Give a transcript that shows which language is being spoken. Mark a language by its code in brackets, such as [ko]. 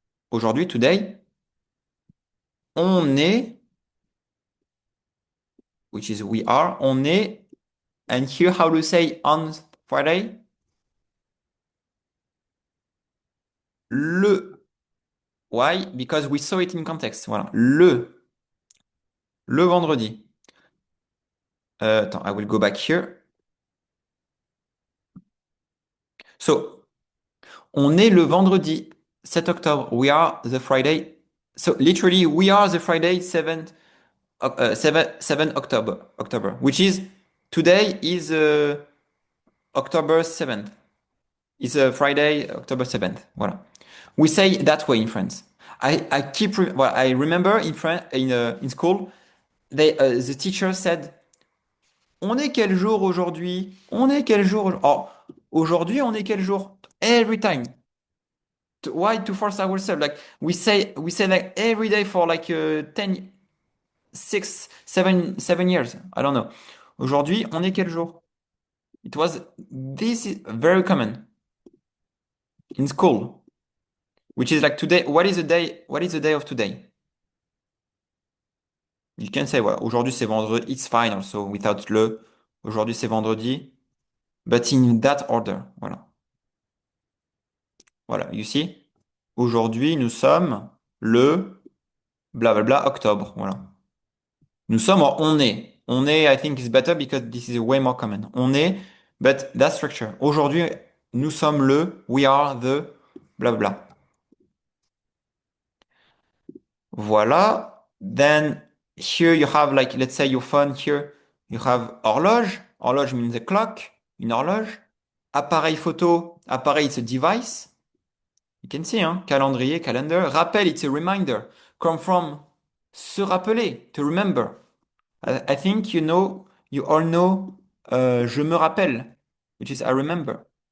[fr] Aujourd'hui, [en] today, [fr] on est, [en] which is we are, [fr] on est, [en] and here how to say on Friday? Le. Why? Because we saw it in context. Voilà. [fr] Le vendredi. Attends, [en] I will go back here. So, [fr] on est le vendredi 7 octobre. [en] We are the Friday. So, literally, we are the Friday 7 October, which is today is October 7th. It's a Friday, October 7th. Voilà. We say that way in France. I remember in school, the teacher said, [fr] on est quel jour aujourd'hui? On est quel jour? Oh, aujourd'hui, on est quel jour? [en] Every time. Why to force ourselves? Like we say like every day for like 10, 6, 7 years. I don't know. [fr] Aujourd'hui, on est quel jour? [en] This is very common in school, which is like today. What is the day? What is the day of today? You can say, well, [fr] aujourd'hui c'est vendredi. [en] It's fine also without le. [fr] Aujourd'hui c'est vendredi. [en] But in that order. Voilà. Voilà. You see? [fr] Aujourd'hui nous sommes le blablabla octobre. Voilà. Nous sommes en on est. On est, [en] I think, is better because this is way more common. [fr] On est, [en] but that structure. [fr] Aujourd'hui, nous sommes le, [en] we are the, [fr] blabla. Voilà. [en] Then here you have like, let's say your phone here, you have horloge. Horloge means a clock, une horloge. [fr] Appareil photo, appareil, [en] it's a device. You can see, hein? Calendrier, calendar. Rappel, it's a reminder. Come from, se rappeler, to remember. I think you all know, [fr] je me rappelle, [en] which is I remember.